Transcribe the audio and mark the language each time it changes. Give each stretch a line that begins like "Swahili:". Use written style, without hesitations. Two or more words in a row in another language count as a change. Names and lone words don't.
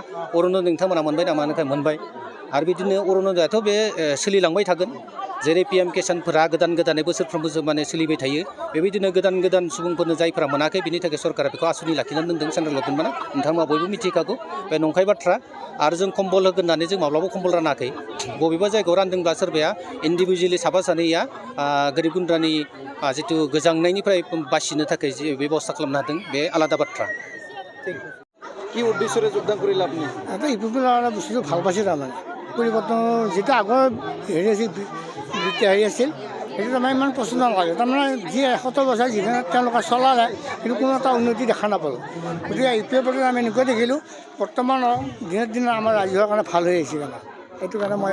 Bodo: अरुण'दय नोंथांमोना मोनबाय नामा होनखाय मोनबाय आरो बिदिनो अरुण'दयाथ' बे सोलिलांबाय थागोन जेरै पिएम किसानफोरा गोदानै बोसोरफ्रोमबो माने सोलिबाय थायो बेबायदिनो गोदान सुबुंफोरनो जायफोरा मोनाखै बिनि थाखाय सरकारा बेखौ आसुनि लाखिनानै दोनदों
English: central government
Bodo: नोंथांमोना बयबो मिथिखागौ बे नंखाय बाथ्रा आरो जों कम्बल होगोन होननानै जों माब्लाबा कम्बल रानाखै बबेबा जायगायाव रानदोंब्ला सोरबाया इन्डिभिजुवेलि साफा सानैया गोरिब गुन्द्रानि जिथु गोजांनायनिफ्राय बासिनो थाखाय जे बेबस्था खालामनो हादों बे आलादा बाथ्रा
Assamese: কি উদ্দেশ্যৰে যোগদান কৰি লাভ নাই এটা ইউপিপিএলৰ বস্তুটো ভাল পাইছে তাৰমানে পৰিৱৰ্তন যিটো আগৰ হেৰি আছিল হেৰি আছিল সেইটো তাৰমানে ইমান পচন্দ নালাগে তাৰমানে যি ৭০ বছৰ যিখিনি তেওঁলোকে চলালে কিন্তু কোনো এটা উন্নতি দেখা নাপালোঁ গতিকে ইউপিপিএলত আমি এনেকুৱা দেখিলোঁ বৰ্তমান দিনে আমাৰ ৰাজ্যৰ কাৰণে ভাল হৈ আহিছে আমাৰ সেইটো কাৰণে মই